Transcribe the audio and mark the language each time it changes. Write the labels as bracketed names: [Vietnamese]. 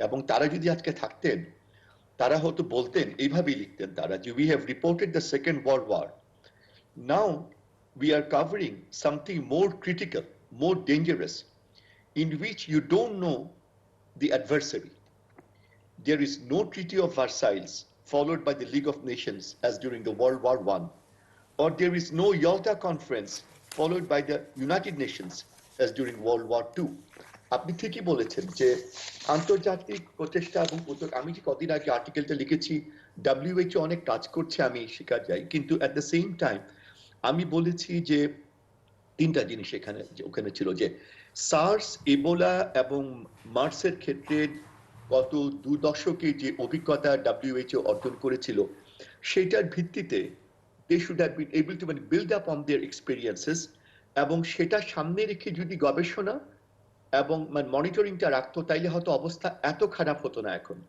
[Bangla] এবং তারা যদি আজকে থাকতেন, তারা হয়তো বলতেন, এইভাবেই লিখতেন তারা, যে [English] We have reported the second world war, now we are covering something more critical, more dangerous, in which you don't know the adversary. There is no Treaty of Versailles followed by the League of Nations as during the World War I, or there is no Yalta Conference followed by the United Nations as during World War II. [Bangla] আপনি ঠিকই বলেছেন যে আন্তর্জাতিক প্রচেষ্টা এবং উদ্যোগ, আমি যে কদিন আগে আর্টিকেলটা লিখেছি, WHO অনেক কাজ করছে, আমি স্বীকার যাই, কিন্তু [English] at the same time [Bangla] আমি বলেছি যে তিনটা জিনিস ওখানে ছিল, যে সার্স, ইবোলা এবং মার্সের ক্ষেত্রে গত 2 দশকে যে অভিজ্ঞতা WHO অর্জন করেছিল, সেটার ভিত্তিতে [English] they should have been able to build up on their experiences, [Bangla] এবং সেটা সামনে রেখে যদি গবেষণা এবং মনিটরিংটা রাখতো, তাইলে হয়তো অবস্থা এত খারাপ হতো না এখন।